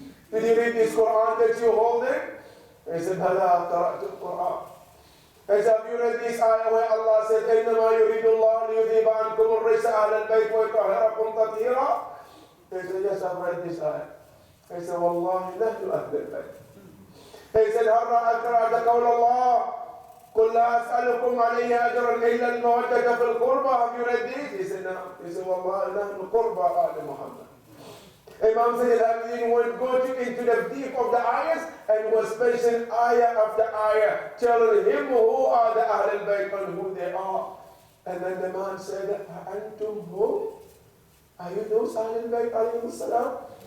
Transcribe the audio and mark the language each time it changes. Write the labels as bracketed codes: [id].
[en] Did you read this Quran that you hold it? He said, [ar] Bala qara'ta al-Quran. [en] He said, have you read this ayah where Allah said, [ar] إِنَّمَا يُرِيدُ اللَّهُ لِيُذْهِبَ عَنْكُمُ الرِّجْسَ أَهْلَ الْبَيْتِ وَيُطَهِّرَكُمْ تَطْهِيرًا? [en] He said, yes, I've read this ayah. He said, Wallahi, [ar] نَحْنُ أَهْلَ الْبَيْتِ. [en] He said, [ar] هل قرأت قول الله قل لا أسألكم عليه أجرا إلا المودة في القربى? [en] Have you read this? He said, no. He said, [ar] والله نحن قربى آل محمد. [en] Imam Zayn al-Abidin would go into the deep of the ayahs and was mentioning ayah after ayah, telling him who are the Ahl al-Bayt and who they are. And then the man said, [ar] أَنْتُمْ [en] whom? Are you those Ahl al-Bayt alayhi salam?